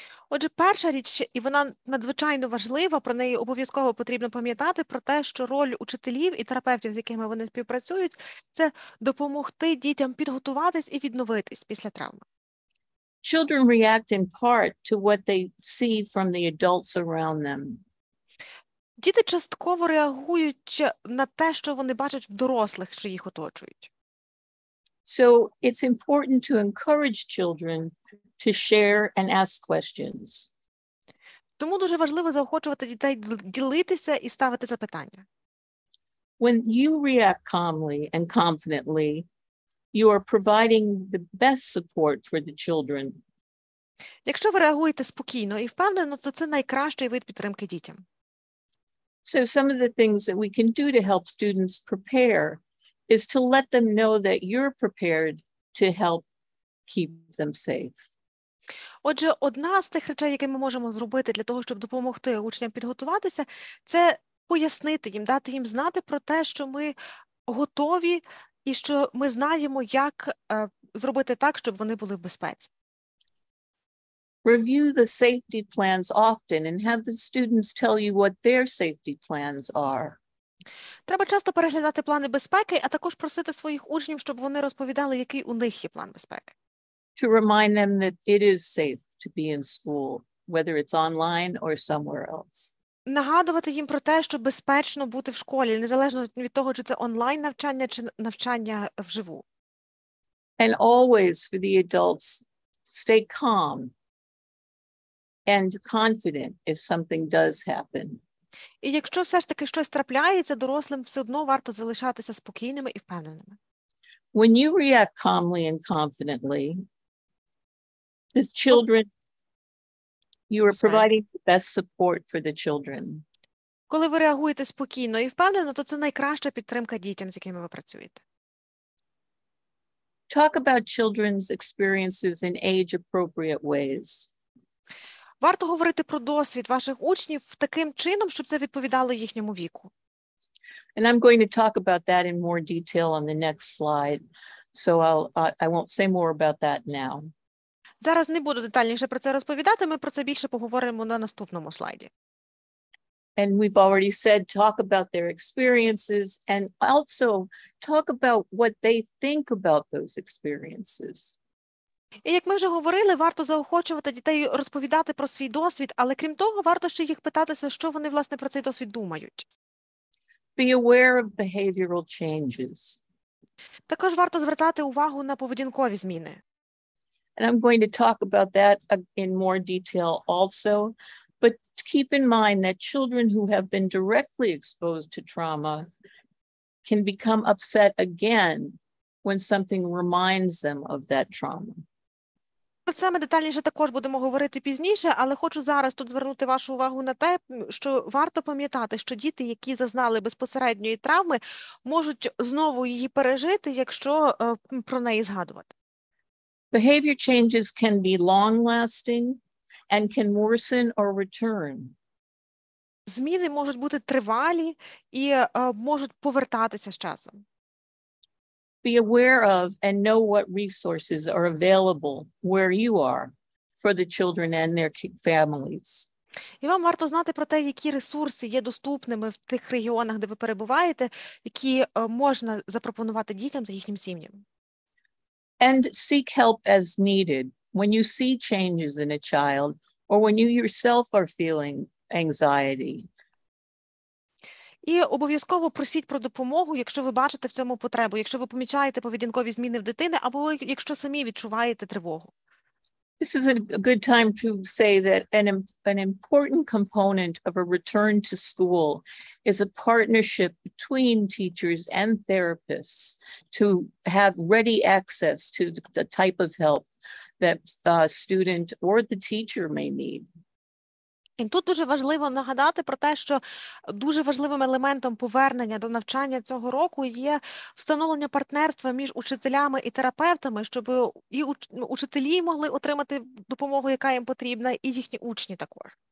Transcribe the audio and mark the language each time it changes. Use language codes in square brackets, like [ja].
[uk] Отже, перша річ, і вона надзвичайно важлива, про неї обов'язково потрібно пам'ятати, про те, що роль учителів і терапевтів, з якими вони співпрацюють, це допомогти дітям підготуватись і відновитись після травми. [en] Children react in part to what they see from the adults around them. [uk] Діти частково реагують на те, що вони бачать в дорослих, що їх оточують. [en] So it's important to encourage children to share and ask questions. [uk] Тому дуже важливо заохочувати дітей ділитися і ставити запитання. [en] When you react calmly and confidently, you are providing the best support for the children. [uk] Якщо ви реагуєте спокійно і впевнено, то це найкращий вид підтримки дітям. [en] So some of the things that we can do to help students prepare is to let them know that you're prepared to help keep them safe. [uk] Отже, одна з тих речей, які ми можемо зробити для того, щоб допомогти учням підготуватися, це пояснити їм, дати їм знати про те, що ми готові і що ми знаємо, як зробити так, щоб вони були в безпеці. [en] Review the safety plans often and have the students tell you what their safety plans are. [uk] Треба часто переглядати плани безпеки, а також просити своїх учнів, щоб вони розповідали, який у них є план безпеки. [en] To remind them that it is safe to be in school, whether it's online or somewhere else. [uk] нагадувати їм про те, що безпечно бути в школі, незалежно від того, чи це онлайн-навчання, чи навчання вживу. [en] And always for the adults, stay calm and confident if something does happen. [uk] І якщо все ж таки щось трапляється, дорослим все одно варто залишатися спокійними і впевненими. [en] When you react calmly and confidently, the children, you are providing the best support for the children. [uk] Коли ви реагуєте спокійно і впевнено, то це найкраща підтримка дітям, з якими ви працюєте. [en] Talk about children's experiences in age-appropriate ways. [uk] Варто говорити про досвід ваших учнів таким чином, щоб це відповідало їхньому віку. [en] And I'm going to talk about that in more detail on the next slide, so I won't say more about that now. [uk] Зараз не буду детальніше про це розповідати, ми про це більше поговоримо на наступному слайді. [en] And we've already said, talk about their experiences and also talk about what they think about those experiences. [uk] І як ми вже говорили, варто заохочувати дітей розповідати про свій досвід, але крім того, варто ще їх питатися, що вони, власне, про цей досвід думають. [en] Be aware of behavioral changes. [uk] Також варто звертати увагу на поведінкові зміни. [en] And I'm going to talk about that in more detail also. But keep in mind that children who have been directly exposed to trauma can become upset again when something reminds them of that trauma. [uk] Про це ми детальніше також будемо говорити пізніше, але хочу зараз тут звернути вашу увагу на те, що варто пам'ятати, що діти, які зазнали безпосередньої травми, можуть знову її пережити, якщо про неї згадувати. [en] Behavior changes can be long-lasting and can worsen or return. [uk] Зміни можуть бути тривалі і можуть повертатися з часом. [en] Be aware of and know what resources are available where you are for the children and their families. [uk] І вам варто знати про те, які ресурси є доступними в тих регіонах, де ви перебуваєте, які можна запропонувати дітям за їхнім сім'ям. [en] And seek help as needed when you see changes in a child or when you yourself are feeling anxiety. [uk] І обов'язково просіть про допомогу, якщо ви бачите в цьому потребу, якщо ви помічаєте поведінкові зміни в дитини, або якщо самі відчуваєте тривогу. [en] This is a good time to say that an important component of a return to school is a partnership between teachers and therapists to have ready access to the type of help that a student or the teacher may need. [uk] І тут дуже важливо нагадати про те, що дуже важливим елементом повернення до навчання цього року є встановлення партнерства між учителями і терапевтами, щоб і учителі могли отримати допомогу, яка їм потрібна, і їхні учні також.